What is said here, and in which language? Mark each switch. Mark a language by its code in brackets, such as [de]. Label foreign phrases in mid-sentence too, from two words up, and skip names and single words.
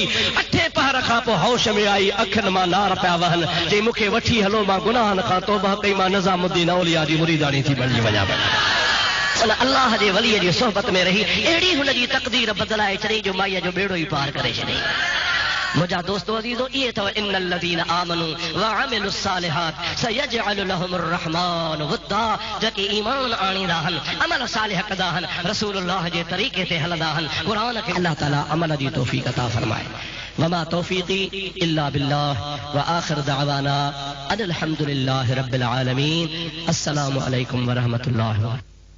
[sd] अठे पहर खां पोइ होश में आई, अखियुनि मां नार पिया वहनि। चई मूंखे वठी हलो, मां गुनाहनि खां तौबा कई, मां निज़ामुद्दीन औलिया जी मुरीदाणी थी बणिजी वञा। अल्लाह जे वलीअ जी सोहबत में रही अहिड़ी हुनजी तक़दीर बदिलाए छॾी जो माईअ जो बेड़ो ई पार करे छॾी। मुंहिंजा दोस्तो अज़ीज़ो, इहे अथव [ar] إن الذين آمنوا وعملوا الصالحات سيجعل لهم الرحمن ودا, [sd] जेके ईमान आणींदा आहिनि, अमल सालिह कंदा आहिनि, रसूलुल्लाह जे तरीक़े ते हलंदा आहिनि, क़ुरान खे अल्लाह ताला अमल जी तौफ़ीक़ अता फरमाए। [ar] وما توفيقي إلا بالله وآخر دعوانا أن الحمد لله رب العالمين. السلام عليكم ورحمة الله.